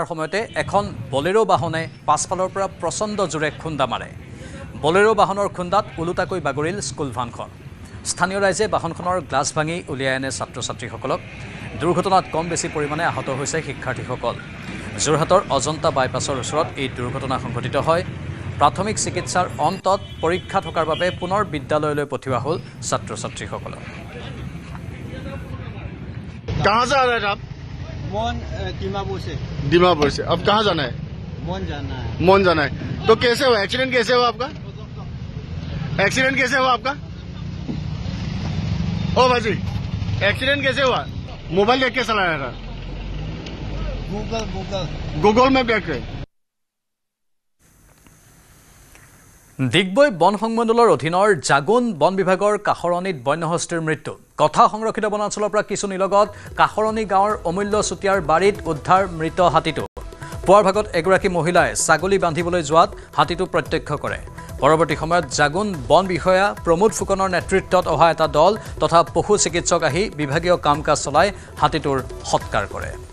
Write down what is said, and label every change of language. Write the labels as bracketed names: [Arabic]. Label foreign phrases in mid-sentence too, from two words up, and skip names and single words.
[Assamese] সময়তে এখন বলেৰো বাহনে পাছফালৰ পৰা প্ৰচণ্ড জোৰে খুন্দা মাৰে বলেৰো বাহনৰ খুন্দাত ওলোটাকৈ বাগৰিল স্কুল ভানখন স্থানীয় ৰাইজে বাহনখনৰ গ্লাছ ভাঙি উলিয়াই আনে ছাত্ৰ ছাত্ৰীসকলক দুৰ্ঘটনাত কম বেছি পৰিমাণে আহত হৈছে শিক্ষাৰ্থীসকল যোৰহাটৰ অজন্তা বাইপাছৰ ওচৰত এই দুৰ্ঘটনা সংঘটিত হয় প্ৰাথমিক চিকিৎসাৰ অন্তত পৰীক্ষা থকাৰ বাবে পুনৰ বিদ্যালয়লৈ পঠিওৱা হ'ল ছাত্ৰ ছাত্ৰীসকলক [Hindi] कहाँ से आ रहे हैं आप दीमापुर से अब कहाँ जाना है मोन जाना है तो कैसे हुआ एक्सीडेंट कैसे हुआ आपका ओ भाजी एक्सीडेंट कैसे हुआ मोबाइल देख के चला रहा था गूगल में देख के [Assamese] ডিগবৈ বন সংমণ্ডলৰ অধীনৰ জাগুন বন বিভাগৰ কাখৰণীত বন্যহস্তীৰ মৃত্যু কথা সংৰক্ষিত বনাঞ্চলৰ পৰা কিছু নিলগত কাখৰণী গাঁৱৰ অমূল্য চুতীয়াৰ বাৰীত উদ্ধাৰ মৃত হাতীটো পুৱাৰ ভাগত এগৰাকী মহিলাই ছাগলী বান্ধিবলৈ যোৱাত হাতীটো প্ৰত্যক্ষ কৰে পৰৱৰ্তী সময়ত জাগুন বন বিষয়া প্ৰমোদ ফুকনৰ নেতৃত্বত অহা এটা দল তথা পশু চিকিৎসক আহি বিভাগীয় কাম কাজ চলাই হাতীটোৰ সৎকাৰ কৰে